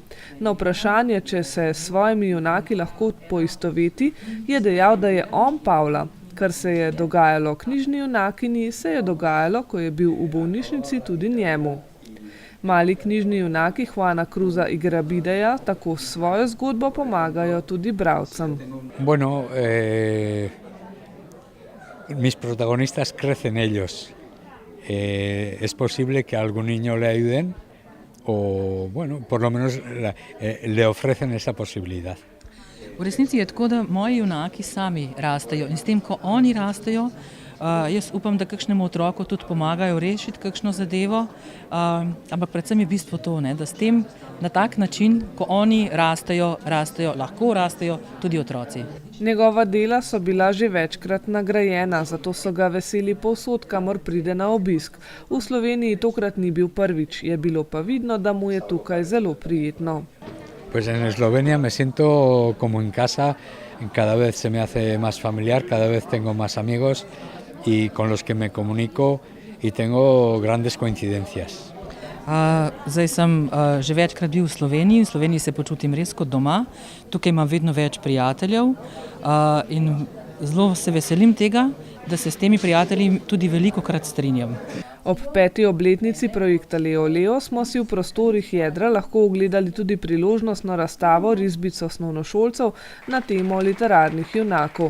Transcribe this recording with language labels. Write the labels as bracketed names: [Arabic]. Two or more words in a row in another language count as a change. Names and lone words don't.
[Slovenian] Na vprašanje, če se s svojimi junaki lahko poistoveti, je dejal, da je on Pavla. Kar se je dogajalo knjižni junakinji, se je dogajalo, ko je bil v bolnišnici tudi njemu. Mali knjižni junaki Juana Cruza Igarabideja tako s svojo zgodbo pomagajo tudi bralcem. [Spanish] Bueno, mis protagonistas crecen ellos. Es posible que a algún niño le ayuden o, bueno, por lo menos le ofrecen esa posibilidad. [Slovenian] V resnici je tako, da moji junaki sami rastejo in s tem, ko oni rastejo, jaz upam, da kakšnemu otroku tudi pomagajo rešiti kakšno zadevo, ampak predvsem je bistvo to, da s tem na tak način, ko oni rastejo, lahko rastejo tudi otroci. Njegova dela so bila že večkrat nagrajena, zato so ga veseli povsod, kamor pride na obisk. V Sloveniji tokrat ni bil prvič, je bilo pa vidno, da mu je tukaj zelo prijetno. [Spanish] Pues en Eslovenia me siento como en casa, cada vez se me hace más familiar, cada vez tengo más amigos y con los que me comunico y tengo grandes coincidencias. [Slovenian] Zdaj sem že večkrat bil v Sloveniji, v Sloveniji se počutim res kot doma, tukaj imam vedno več prijateljev in zelo se veselim tega, da se s temi prijatelji tudi velikokrat strinjam. Ob 5. obletnici projekta Leo Leo smo si v prostorih Jedra lahko ogledali tudi priložnostno razstavo risbic osnovnošolcev na temo literarnih junakov.